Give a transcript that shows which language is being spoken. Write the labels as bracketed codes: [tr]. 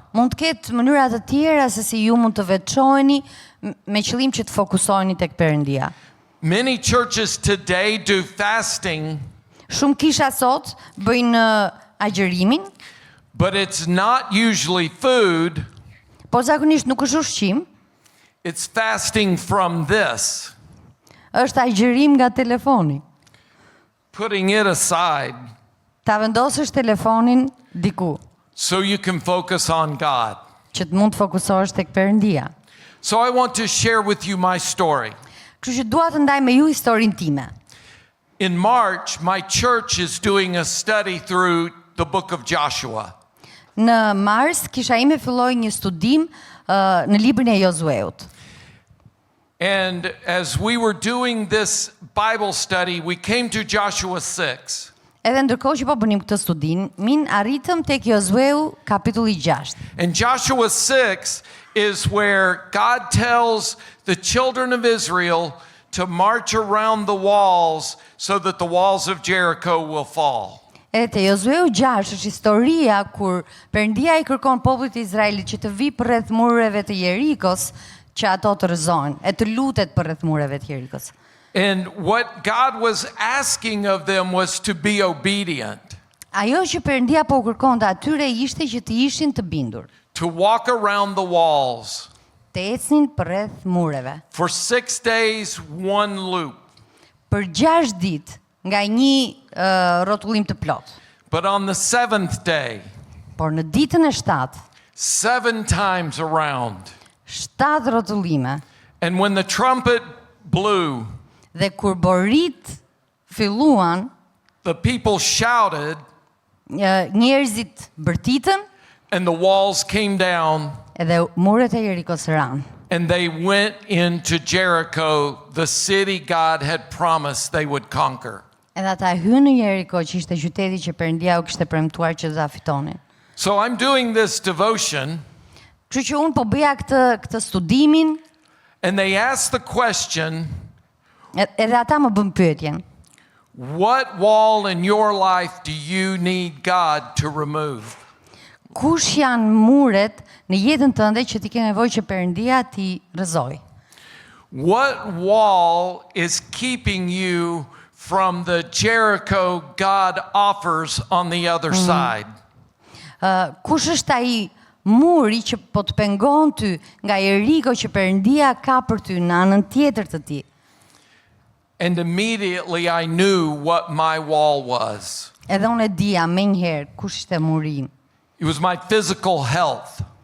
[sq] Mund të ketë mënyra të tjera se si ju mund të veçoheni me qëllim që të fokusoheni tek Perëndia. [en] Many churches today do fasting, [sq] Shumë kisha sot bëjnë agjërimin, [en] but it's not usually food. [sq] por zakonisht nuk është ushqim, [en] It's fasting from this, [sq] është agjërim nga telefoni. [en] putting it aside [sq] Ta vendosësh telefonin diku, [en] so you can focus on God. [sq] që të mund të fokusohesh tek Perëndia. [en] So I want to share with you my story. [sq] Kështu që dua të ndaj me ju historinë time. [en] In March, my church is doing a study through the book of Joshua. [sq] Në mars kisha ime filloi një studim në librin e Josueut. [en] And as we were doing this Bible study, we came to Joshua 6. [sq] Edhe ndërkohë që po bënim këtë studim, arritëm tek Josueu kapitulli 6. [en] And Joshua 6 is where God tells the children of Israel to march around the walls so that the walls of Jericho will fall. [sq] Edhe te Josueu 6 është historia kur Perëndia I kërkon popullit të Izraelit që të vi përreth mureve të Jerikos që ato të rrëzohen, e të lutet përreth mureve të Jerikos. [en] And what God was asking of them was to be obedient, [sq] Ajo që Perëndia po kërkonte atyre ishte që të ishin të bindur, [en] to walk around the walls. [sq] të ecnin përreth mureve. [en] For 6 days, one loop. [sq] Për 6 ditë nga një rrotullim të plot. [en] But on the 7th day, [sq] Por në ditën e 7, [en] 7 times around. [sq] 7 rrotullime. [en] And when the trumpet blew, [sq] Dhe kur borit filluan, [en] the people shouted, [sq] njerëzit bërtitën, [en] and the walls came down, [sq] edhe muret e Jerikos ranë. [en] and they went into Jericho, the city God had promised they would conquer. [sq] Edhe ata hynë në Jeriko, që ishte qyteti që Perëndia u kishte premtuar që do ta fitonin. [en] So I'm doing this devotion, [sq] Kështu që unë po bëja këtë studimin, [en] and they asked the question, [sq] edhe ata më bën pyetjen. [en] what wall in your life do you need God to remove? [sq] Kush janë muret në jetën tënde që ti ke nevojë që Perëndia ti rrëzoj? [en] What wall is keeping you from the Jericho God offers on the other side? [sq] Kush është ai muri që po të pengon ty nga Jeriko që Perëndia ka për ty në anën tjetër të tij? [en] And immediately I knew what my wall was. [sq] Edhe unë e dija menjëherë kush ishte muri im. [en] It was my physical health.